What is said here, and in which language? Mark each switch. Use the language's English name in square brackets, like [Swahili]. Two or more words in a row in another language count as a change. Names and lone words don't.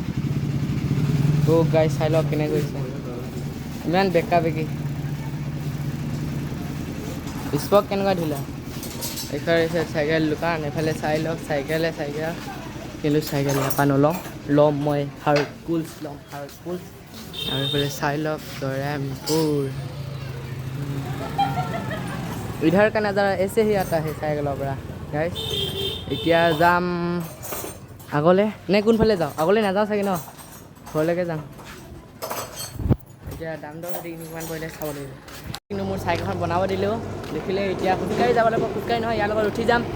[Assamese] গাইজ চাই লওক কেনেকৈ ঘূৰিছে, ইমান বেকা বেকি, স্পক কেনেকুৱা ঢিলা। এইফালে চাইকেল দোকান, এইফালে চাই লওক চাইকেল, কিন্তু চাইকেল নাপা নলওঁ, ল'ম মই হাৰকুলছ ল'ম, হাৰকুলছ। আৰু এইফালে চাই লওক জৰাইমপুৰ। [Hindi] इधर का नज़ारा ऐसे ही आता है [Assamese] চাইকেলৰ পৰা গাইজ। এতিয়া যাম আগলৈ নে কোনফালে যাওঁ, আগলৈ নাযাওঁ চাগে ন, ঘৰলৈকে যাম। এতিয়া দাম দৰ সুধি কিমান পৰিলে চাব লাগিব। কিন্তু মোৰ চাইকেলখন বনাব দিলেও দেখিলে, এতিয়া খোজকাঢ়ি যাব লাগিব, খোজকাঢ়ি নহয় ইয়াৰ লগত উঠি যাম।